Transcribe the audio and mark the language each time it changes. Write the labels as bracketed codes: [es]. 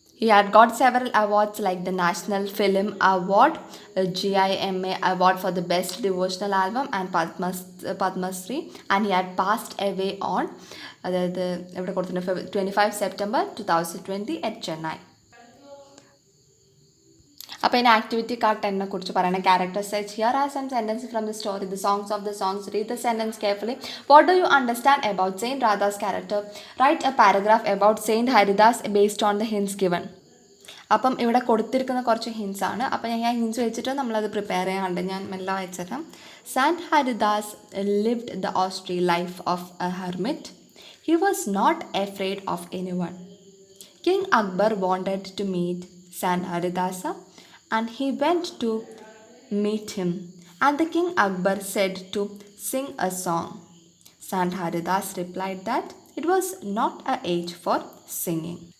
[en] He had got several awards like the National Film Award, GIMA Award for the Best Devotional Album and Padma Shri, and he had passed away on 25 September 2020 at Chennai. [ml] അപ്പോൾ ഇതിന് activity card 10 കുറിച്ച് പറയണം. [en] Character set. Here are some sentence from the story, the songs of the songs. Read the sentence carefully. What do you understand about saint Radha's character? Write a paragraph about saint Haridas based on the hints given. [ml] അപ്പം ഇവിടെ കൊടുത്തിരിക്കുന്ന കുറച്ച് hints ആണ്. അപ്പം ഞാൻ hints വെച്ചിട്ട് നമ്മളത് prepare ചെയ്യാറുണ്ട്. ഞാൻ മെല്ലെ വായിച്ചുതരാം. [en] Sant Haridas lived the austere life of a hermit. He was not afraid of anyone. King Akbar wanted to meet Sant Haridasa and he went to meet him. And the King Akbar said to sing a song. Sant Haridas replied that it was not an age for singing.